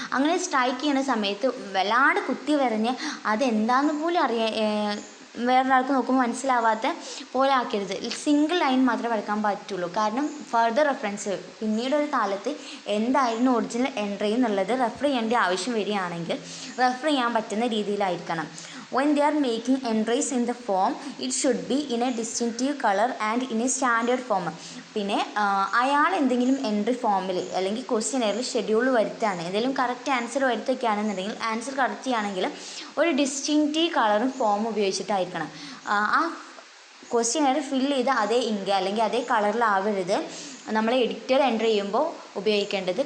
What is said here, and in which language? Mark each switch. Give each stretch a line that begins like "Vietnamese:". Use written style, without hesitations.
Malayalam: അങ്ങനെ സ്ട്രൈക്ക് ചെയ്യുന്ന സമയത്ത് വല്ലാണ്ട് കുത്തി വരഞ്ഞ് അതെന്താണെന്ന് പോലും വേറൊരാൾക്ക് നോക്കുമ്പോൾ മനസ്സിലാവാത്ത പോലെ ആക്കരുത്. സിംഗിൾ ലൈൻ മാത്രമേ വരയ്ക്കാൻ പറ്റുള്ളൂ. കാരണം ഫർദർ റെഫറൻസ് പിന്നീടൊരു കാലത്ത് എന്തായിരുന്നു ഒറിജിനൽ എൻട്രി എന്നുള്ളത് റെഫർ ചെയ്യേണ്ട ആവശ്യം വരികയാണെങ്കിൽ റെഫർ ചെയ്യാൻ പറ്റുന്ന രീതിയിലായിരിക്കണം.
English: When they are making entries in the form, it should be in a distinctive color and in a standard form.
Malayalam: പിന്നെ അയാൾ എന്തെങ്കിലും എൻട്രി ഫോമിൽ അല്ലെങ്കിൽ ക്വസ്റ്റ്യനെയറിൽ ഷെഡ്യൂൾ വരുത്തുകയാണ്, എന്തെങ്കിലും കറക്റ്റ് ആൻസർ വരുത്തുകയാണെന്നുണ്ടെങ്കിൽ ആൻസർ കറക്റ്റ് ചെയ്യുകയാണെങ്കിൽ ഒരു ഡിസ്റ്റിങ്റ്റീവ് കളറും ഫോം ഉപയോഗിച്ചിട്ടായിരിക്കണം ആ ക്വസ്റ്റ്യനെയർ ഫില്ല് ചെയ്ത് അതേ ഇങ്ക് അല്ലെങ്കിൽ അതേ കളറിലാവരുത് നമ്മൾ എഡിറ്റർ എൻ്റർ ചെയ്യുമ്പോൾ ഉപയോഗിക്കേണ്ടത്.